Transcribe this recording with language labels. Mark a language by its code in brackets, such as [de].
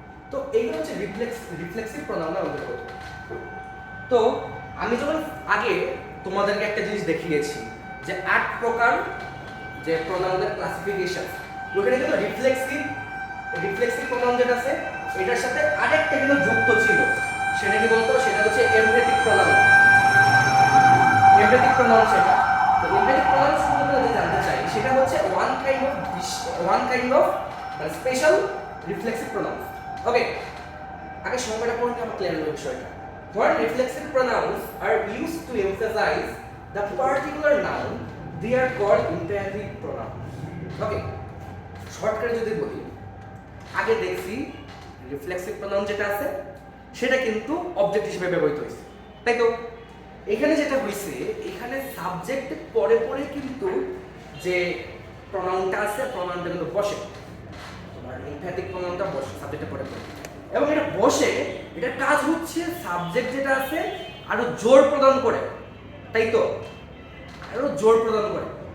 [bn] তো এইগুলো হচ্ছে রিফ্লেক্সিভ প্রোনাউনের অন্তর্গত। তো আমি যখন আগে তোমাদেরকে একটা জিনিস দেখিয়েছি যে 8 প্রকার যে প্রোনাউনের ক্লাসিফিকেশন, ওখানে কিন্তু রিফ্লেক্সিভ প্রোনাউন যেটা আছে এটার সাথে আরেকটা কিন্তু যুক্ত ছিল, সেটা কি বলতো? সেটা হচ্ছে এমপ্যাথিক প্রোনাউন। এমপ্যাথিক প্রোনাউন সেটা। তো এমপ্যাথিক প্রোনাউন সম্পর্কে যদি জানতে চাই, সেটা হচ্ছে [en] One kind of special reflexive pronoun. [bn] ওকে, আগে সংজ্ঞাটা পড়লে আমার ক্লিয়ার হবে বিষয়টা। [en] When reflexive pronouns are used to emphasize the particular noun, they are called imperative pronouns. [bn] Okay, শর্টকাটে যদি বলি, আগে দেখছি রিফ্লেক্সিভ প্রনাউন যেটা আছে সেটা কিন্তু অবজেক্ট হিসেবে ব্যবহৃত হয়েছে, তাই তো? এখানে যেটা হয়েছে, এখানে সাবজেক্টের পরে পরে কিন্তু যে প্রনাউনটা আছে প্রনাউনটা কিন্তু বসে, তোমার ইমপ্যাথিক প্রনাউনটা বসে সাবজেক্টের পরে পরে, এবং এটা বসে, এটার কাজ হচ্ছে সাবজেক্ট যেটা আছে আরো জোর প্রদান করে, তাই তো? আরো জোর প্রদান করে।